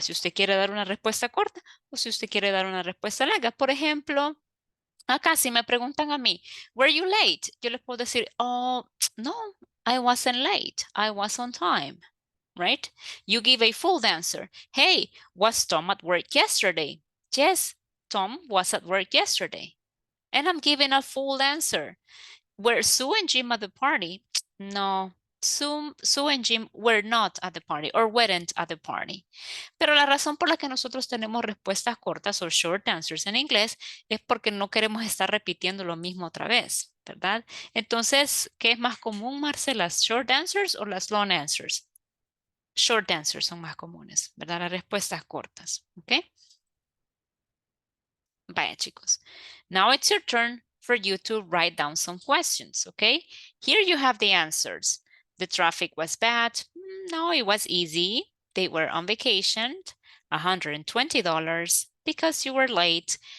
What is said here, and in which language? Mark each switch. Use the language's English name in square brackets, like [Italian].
[Spanish] Si usted quiere dar una respuesta corta o si usted quiere dar una respuesta larga. Por ejemplo, acá si me preguntan a mí, [English] were you late? [Spanish] Yo les puedo decir, [English] oh, no, I wasn't late. I was on time, right? You give a full answer. Hey, was Tom at work yesterday? Yes, Tom was at work yesterday. And I'm giving a full answer. Were Sue and Jim at the party? No, Sue and Jim were not at the party or weren't at the party. [Spanish] Pero la razón por la que nosotros tenemos respuestas cortas o short answers en inglés es porque no queremos estar repitiendo lo mismo otra vez, ¿verdad? Entonces, ¿qué es más común, Marcela? ¿Las short answers o las long answers? Short answers son más comunes, ¿verdad? Las respuestas cortas, ¿ok? Vaya, chicos. [English] Now it's your turn for you to write down some questions, okay? Here you have the answers. The traffic was bad. No, it was easy. They were on vacation. $120 because you were late.